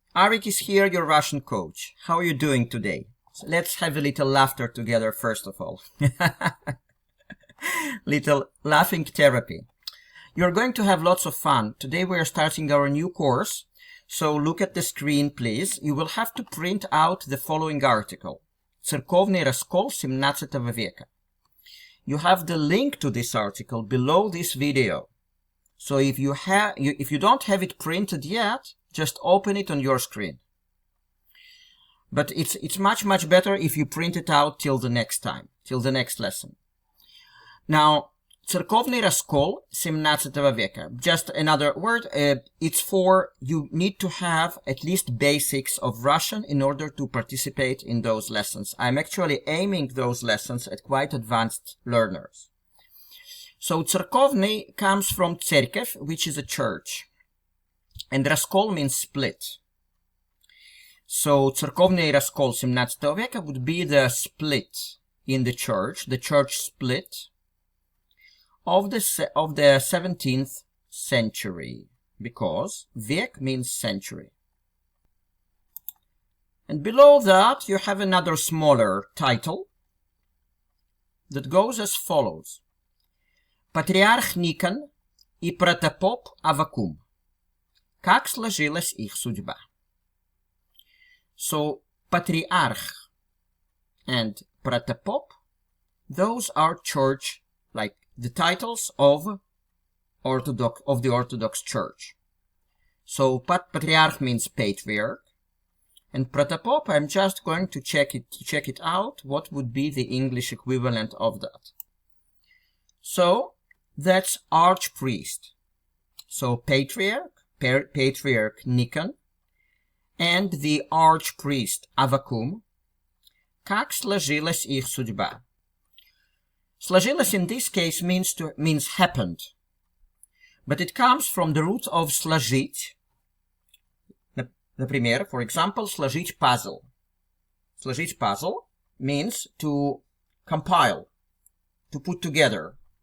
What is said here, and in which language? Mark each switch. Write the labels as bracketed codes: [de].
[en] Arik is here, your Russian coach. How are you doing today? So let's have a little laughter together, first of all. Little laughing therapy. You're going to have lots of fun. Today we are starting our new course. So look at the screen, please. You will have to print out the following article. [ru] Церковный Раскол XVII Века. [en] You have the link to this article below this video. So if you don't have it printed yet, just open it on your screen. But it's much better if you print it out till the next time, till the next lesson. [ru] Now, Церковный Раскол XVII Века. [en] Just another word. It's for you need to have at least basics of Russian in order to participate in those lessons. I'm actually aiming those lessons at quite advanced learners. So Церковный comes from Церковь, which is a church. And Раскол means split. So [ru] Церковный Раскол XVII Века [en] would be the split in the church split of the 17th century, because Vek means century. And below that you have another smaller title that goes as follows. [ru] Патриарх Никон и протопоп Аввакум. Как сложилась их судьба? [en] So, Patriarch and Protopop, those are church, like the titles of the Orthodox Church. So, Patriarch means patriarch, and Protopop, I'm just going to check it out, what would be the English equivalent of that. So, that's archpriest. So, patriarch Nikon, and the archpriest Аввакум. [ru] Как сложилась их судьба? [en] Сложилась in this case means happened. But it comes from the root of сложить. Например, for example, сложить puzzle. Сложить puzzle means to compile, to put together.